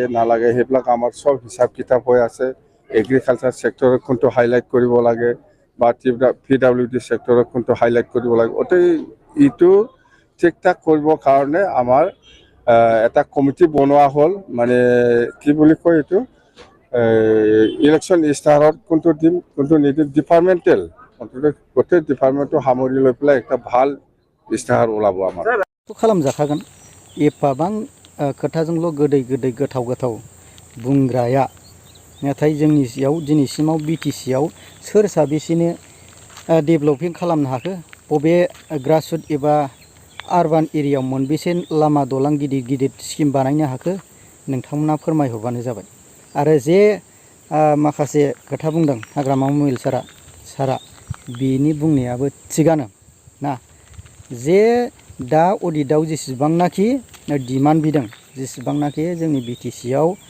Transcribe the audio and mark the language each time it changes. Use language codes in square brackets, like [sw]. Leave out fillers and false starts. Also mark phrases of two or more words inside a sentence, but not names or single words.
[as] নালাগে সেইবিলাক আমাৰ সব হিচাপ কিতাপ হৈ আছে এগ্ৰিকালচাৰ সেক্টৰত কোনটো হাইলাইট কৰিব লাগে বা PWD সেক্টৰত কোনটো হাইলাইট কৰিব লাগে অতি ইটো ঠিক ঠাক কৰিবৰ কাৰণে আমাৰ এটা কমিটি বনোৱা হ'ল মানে কি বুলি কয় এইটো ইলেকশ্যন ইস্তাহাৰত কোনটো দিম কোনটো নিদিম ডিপাৰ্টমেণ্টেল গোটেই ডিপাৰ্টমেণ্টটো সামৰি লৈ পেলাই একটা ভাল ইস্তাহাৰ ওলাব আমাৰ [brx] खालामजाखागोन एफाबां खोथाजोंल' गोदै गोदै गोथाव गोथाव बुंग्राया नाथाय जोंनियाव दिनैसिमाव बिटिसिआव सोर साबेसेनो डेभेलपमेन्ट खालामनो हाखो बबे ग्रासरुट एबा आरबान एरियायाव मोनबेसे लामा दलां गिदिर गिदिर स्किम बानायनो हाखो नोंथांमोना फोरमायहरबानो जाबाय आरो जे माखासे खोथा बुंदों हाग्रामा महिलारि सारा बिनि बुंनायाबो थिगानो ना जे दा अडिटआव जेसेबांनाखि डिमान्ड बिदों जेसेबांनाखि जोंनि बिटिसिआव